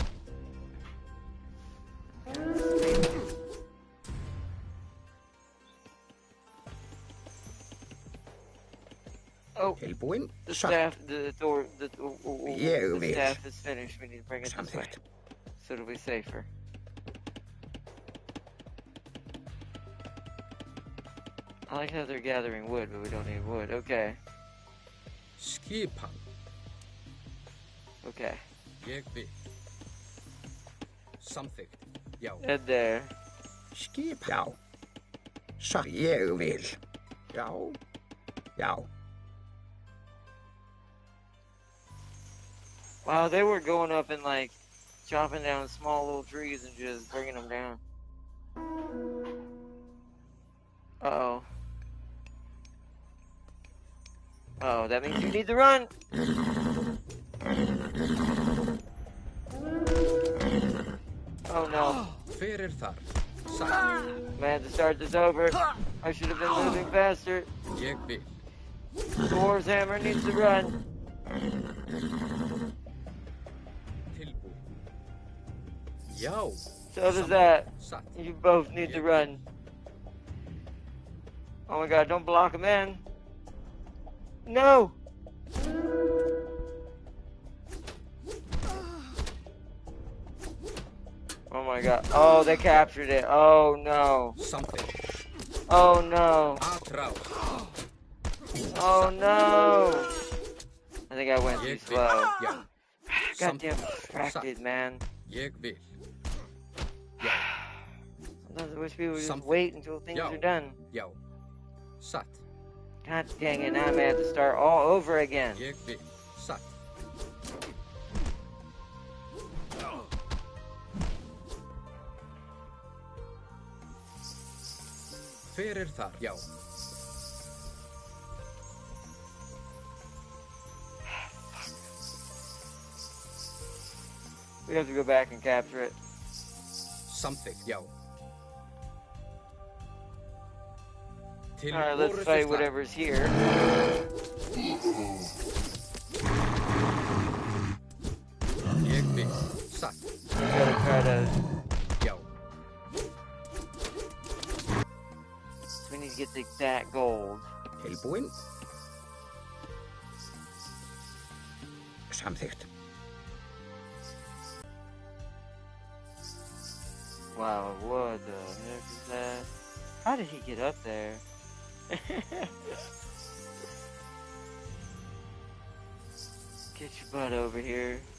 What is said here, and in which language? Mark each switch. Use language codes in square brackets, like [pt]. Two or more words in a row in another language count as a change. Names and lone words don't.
[en] Oh, the staff, the staff is finished. We need to bring it this way, so it'll be safer. I like how they're gathering wood, but we don't need wood. Okay. [is] Skipan. [en] Okay. [is] Ég vil. Samþykkt. Já. [en] Head there. [is] Skip. Já. Så ég vil. Já. Já. [en] Wow, they were going up and like chopping down small little trees and just bringing them down. Uh-oh. Oh, that means you need to run. Oh no. [is] Hver þar? [en] Man, to start this over. I should have been moving faster. [is] Ég vil. [en] The Warhammer needs to run. [is] Tilbúin. Já. [en] So does that. You both need to run. Oh my god, don't block him in. No! Oh my god. Oh, they captured it. Oh no. Something. Oh no. Oh no. I think I went too slow. Goddamn distracted, man. [is] Ég vil. [en] Sometimes I wish people would just wait until things are done. [is] Já. Satt. [en] God dang it, now I'm gonna have to start all over again. [is] Ég vil. Satt. Hver þar? Já. [en] We have to go back and capture it. [is] Samþykkt, já. [en] Alright, let's fight whatever's here. Gotta try to... We need to get that gold. [is] Tilbúin. Samþykkt. [en] Wow, what the heck is that? How did he get up there? Get your butt over here.